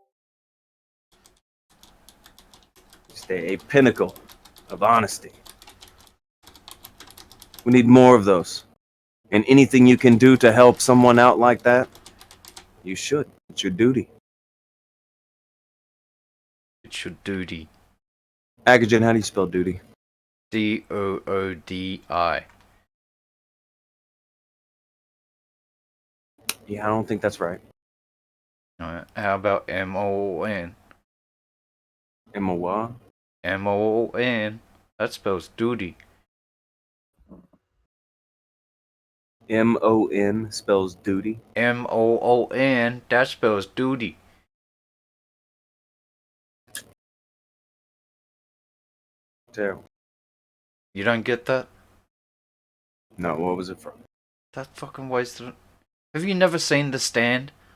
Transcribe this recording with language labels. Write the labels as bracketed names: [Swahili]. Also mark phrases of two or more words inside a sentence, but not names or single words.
[English] Just a pinnacle of honesty. We need more of those. And anything you can do to help someone out like that, you should. It's your duty. It's your duty. Akujin, how do you spell duty? D-O-O-D-I. Yeah, I don't think that's right. How about M-O-O-N? M-O-Y? M-O-O-N. That spells duty. M-O-N spells duty? M-O-O-N. That spells duty. Terrible. You don't get that? No, what was it from? That fucking wasted. Have you never seen The Stand?